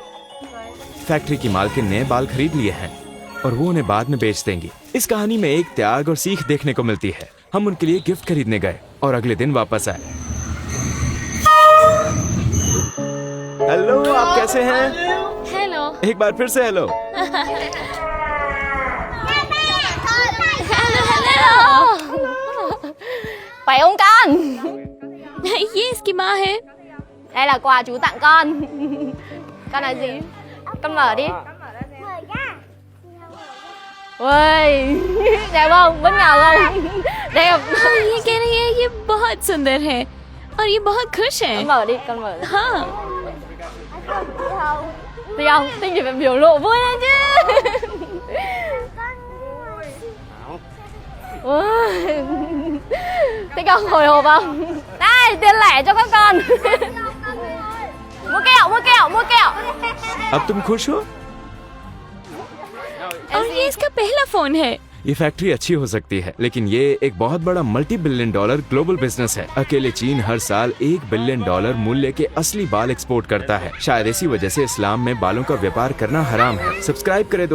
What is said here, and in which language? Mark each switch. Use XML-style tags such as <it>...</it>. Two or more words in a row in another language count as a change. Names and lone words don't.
<hi>फैक्ट्री की मालकिन ने बाल खरीद लिए हैं और वो उन्हें बाद में बेच देंगी। इस कहानी में एक त्याग और सीख देखने को मिलती है। हम उनके लिए गिफ्ट खरीदने गए और अगले दिन वापस आए। हेलो, आप कैसे हैं? हेलो। एक बार फिर से हेलो।</hi> <vi>Phải không con?</vi> <hi>ये इसकी माँ है।</hi> <vi>Đây là quà chú tặng con. Con là gì? Con mở đi. Ui, đẹp không? Bất ngờ không? Đẹp.</vi> <hi>ये कह रही है ये बहुत सुंदर है और ये बहुत खुश है।</hi> <vi>Con mở đi, con mở đi.</vi> <hi>हाँ,</hi> <vi>Thích không? Thích thì phải biểu lộ vui lên chứ. Ui. Thích không? Hồi hộp không? Đây, tiền lẻ cho các con. Mua kẹo, mua kẹo, mua kẹo.</vi> <hi>अब तुम खुश हो? और ये इसका पहला फोन है। ये फैक्ट्री अच्छी हो सकती है, लेकिन ये एक बहुत बड़ा</hi> <en>$multi-billion global business</en> <hi>है। अकेले चीन हर साल $1 बिलियन मूल्य के असली बाल एक्सपोर्ट करता है। शायद इसी वजह से इस्लाम में बालों का व्यापार करना हराम है। सब्सक्राइब करें दोस्तों।</hi>